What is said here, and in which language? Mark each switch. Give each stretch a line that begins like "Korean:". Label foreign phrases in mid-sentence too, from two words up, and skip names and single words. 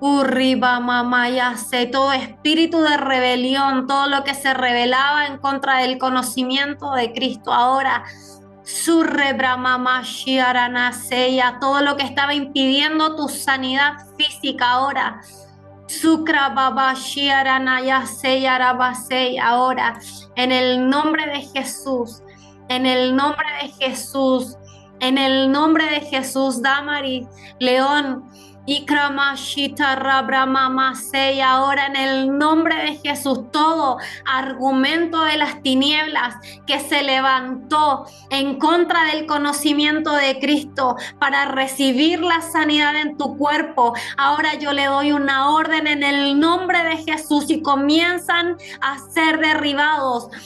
Spanish: Urriba mamaya se todo espíritu de rebelión, todo lo que se rebelaba en contra del conocimiento de Cristo ahora. Surrebra mamá shiaranaseya, todo lo que estaba impidiendo tu sanidad física ahora. Sukra baba shiaranaya seyarabaseya ahora. En el nombre de Jesús, en el nombre de Jesús, en el nombre de Jesús, Damari, León. Ikramashita Rabramama Sei, ahora en el nombre de Jesús, todo argumento de las tinieblas que se levantó en contra del conocimiento de Cristo para recibir la sanidad en tu cuerpo, ahora yo le doy una orden en el nombre de Jesús y comienzan a ser derribados,